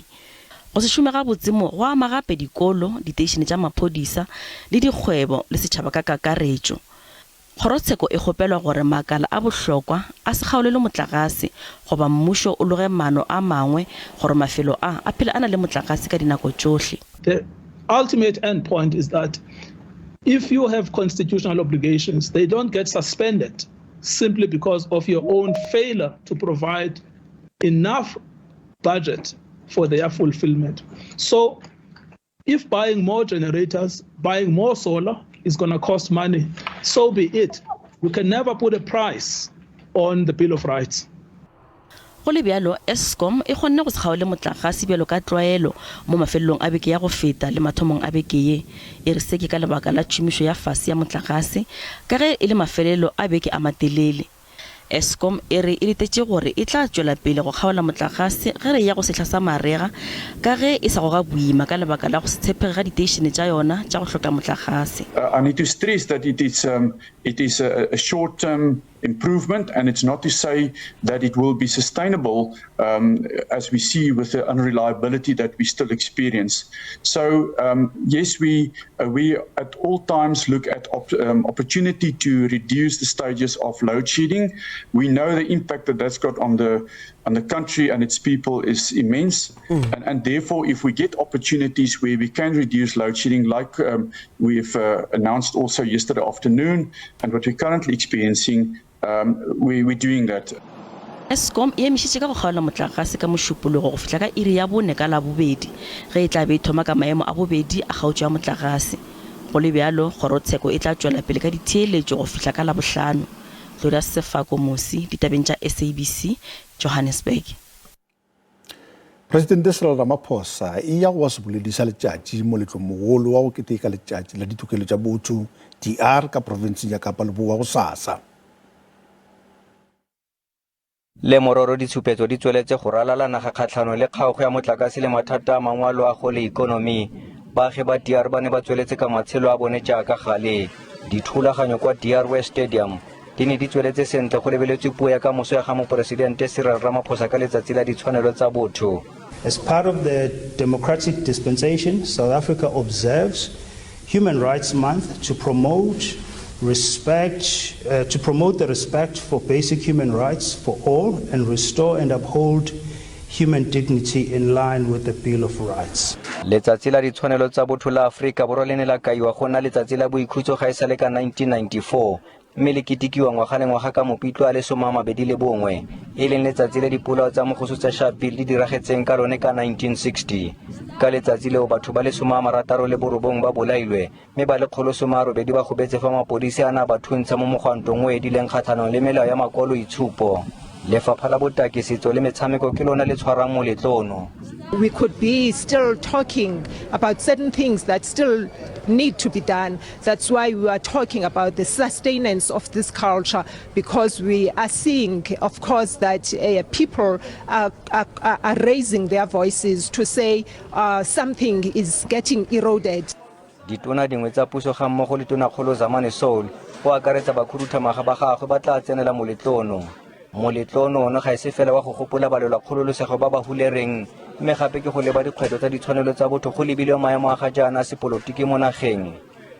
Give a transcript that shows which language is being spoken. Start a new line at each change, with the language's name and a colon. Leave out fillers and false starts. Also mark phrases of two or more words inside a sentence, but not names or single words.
Northern Sotho: Go se šome gabotse mo go ama gape dikolo, diteišene tša maphodisa le dikgwebo le setšhaba ka kakaretšo. Kgorotsheko e kgopelwa gore makala a bohlokwa a se kgaolelwe motlakase goba mmušo o loge maano a mangwe gore mafelo a phela a na le motlakase ka dinako tšohle.
English: The ultimate end point is that if you have constitutional obligations, they don't get suspended simply because of your own failure to provide enough budget for their fulfillment. So if buying more generators, buying more solar is going to cost money, so be it. You can never put a price on the Bill of Rights.
Northern Sotho: Go le bjalo Eskom e kgonne go se kgaole motlakase bjalo ka tlwaelo mo mafelong a beke ya go feta le mathomong a beke ye. E re se ke ka lebaka la tšhomišo ya fase ya motlakase ka ge e le mafelelo a beke a matelele. Eskom e re e letetše gore e tla tšwela pele go kgaola motlakase ge re ya go sehla sa marega ka ge e sa go ga boima ka lebaka la go se tshepege ga diteišene tša yona tša go hloka motlakase.
English: I need to stress that it is a short-term improvement, and it's not to say that it will be sustainable as we see with the unreliability that we still experience. So yes, we at all times look at opportunity to reduce the stages of load shedding. We know the impact that that's got on the country and its people is immense, and therefore if we get opportunities where we can reduce load shedding, like we've announced also yesterday afternoon and what we're currently experiencing, we're doing that.
Northern Sotho: Eskom e emišitše ka go kgaola motlakase ka mošupologo go fihla ka iri ya bone ka la bobedi ge e tla be e thoma ka maemo a bobedi a kgaotšo ya motlakase. Go le bjalo kgorotsheko e tla tšwela pele ka ditheeletšo go fihla ka la bohlano. Gloria Sefako Mosi, ditabeng tša SABC, Johannesburg.
Tswana: Presidente Cyril Ramaphosa e ya go se boledisa letšatši moletlo mogolo wa go keteka letšatši la ditokelo tša botho DR ka province ya Kapa Leboa go SASSA. Le mororo ditshupetso di tsweletse go ralala naga kgatlhano le kgaogo ya motlakase le mathata a mangwe a loago le ikonomi. Baagi ba DR ba ne ba tsweletse ka matshelo a bone jaaka gale. Dithulaganyo kwa DR West Stadium di ne di tsweletse sentle go lebeletswe puo ya kamoso ya ga moporesidente Cyril Ramaphosa ka letsatsi la ditshwanelo tsa botho.
English: As part of the democratic dispensation, South Africa observes Human Rights Month to promote the respect for basic human rights for all and restore and uphold human dignity in line with the Bill of Rights.
Tswana: Letsatsi la ditshwanelo tsa botho la Afrika Borwa le ne la kaiwa go nna letsatsi la boikhutso ga e sale ka 1994. Mme le ketikiwa ngwaga le ngwaga ka Mopitlwe a le 21 e leng letsatsi le dipolao tsa mogoso tsa Sharpeville di diragetseng ka lone ka 1960. Ka letsatsi leo batho ba le 69 ba bolailwe mme ba le 180 ba gobetse fa mapodisi a na ba thuntsha mo mogwantong o edileng kgatlhanong le melao ya makolo itshupo. Lefapha la botaki setso le metshameko ke lona le tshwarang moletlono.
English: We could be still talking about certain things that still need to be done. That's why we are talking about the sustenance of this culture, because we are seeing, of course, that people are raising their voices to say something is getting eroded.
Tswana: Ditona dingwe tsa puso ga mmogo le tonakgolo Zamane Soul go akaretsa bakhuduthamaga ba gagwe ba tla tsenela moletlono. Moletlono ono ga e se fela wa go gopola balelwa kgololosego ba ba hulereng, mme gape ke go leba dikgwetlho tsa ditshwanelo tsa botho go lebilwe maemo a ga jaana a sepolotiki mo nageng.